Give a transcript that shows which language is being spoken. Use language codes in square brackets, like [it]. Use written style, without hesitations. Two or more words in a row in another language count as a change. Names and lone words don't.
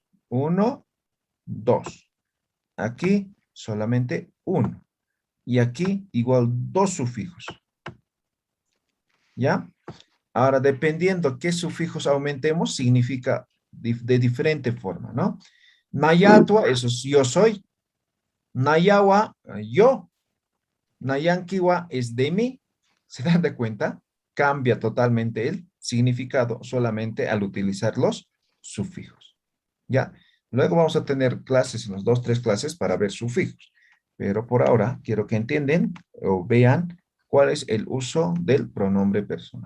[es] 1, 2. Aquí solamente 1. Y aquí igual 2 sufijos. ¿Ya? Ahora, dependiendo qué sufijos aumentemos, significa de diferente forma, ¿no? Nayatua, eso es yo soy. Nayawa, yo. Nayankiwa es de mí. ¿Se dan de cuenta? Cambia totalmente el significado solamente al utilizar los sufijos. ¿Ya? Luego vamos a tener clases, en las 2, 3 clases para ver sufijos. Pero por ahora quiero que entiendan o vean cuál es el uso del pronombre personal.